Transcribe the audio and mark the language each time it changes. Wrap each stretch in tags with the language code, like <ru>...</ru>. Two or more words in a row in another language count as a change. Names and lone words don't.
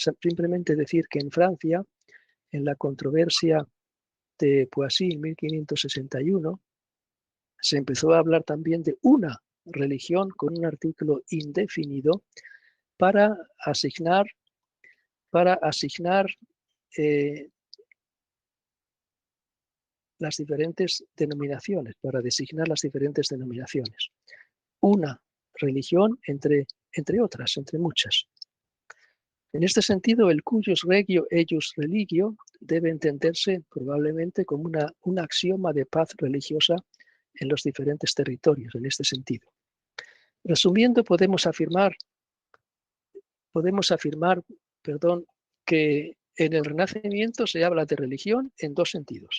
<es>Simplemente decir que en Francia, en la controversia de Poissy en 1561, se empezó a hablar también de una religión con un artículo indefinido para asignar las diferentes denominaciones, para designar las diferentes denominaciones. Una religión entre otras, entre muchas. En este sentido, el</es> <la>cuius regio eius religio</la> <es>debe entenderse probablemente como un axioma de paz religiosa en los diferentes territorios, en este sentido. Resumiendo, podemos afirmar, que en el Renacimiento se habla de religión en dos sentidos.</es>